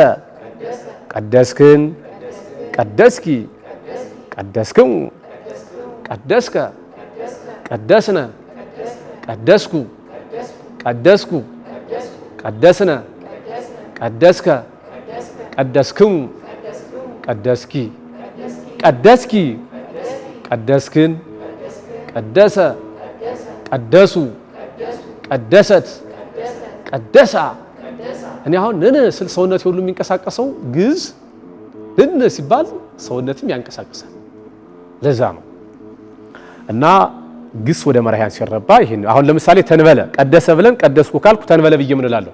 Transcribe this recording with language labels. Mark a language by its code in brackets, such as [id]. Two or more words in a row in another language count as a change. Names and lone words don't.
[gez] ቀደስክን፣ ቀደስኪ፣ ቀደስክሙ፣ ቀደስከ፣ ቀደስነ፣ ቀደስኩ፣ ቀደስኩ፣ ቀደስነ፣ ቀደስከ፣ ቀደስክሙ፣ ቀደስኪ፣ ቀደስኪ፣ ቀደስክን፣ ቀደሰ፣ ቀደሱ፣ ቀደሰት፣ ቀደሳ። [am] እኔ አሁን ነነ ስል ሰውነት ሁሉ የሚንቀሳቀሰው ግዕዝ ነነ ሲባል ሰውነትም ያንቀሳቀሳል። ለዛ ነው እና ግስ ወደ መራሕያን ሲረባ ይሄን አሁን ለምሳሌ [gez] ተንበለ ቀደሰ [am] ብለን ቀደስኩ ካልኩ ተንበለ ብዬ ምን እላለሁ?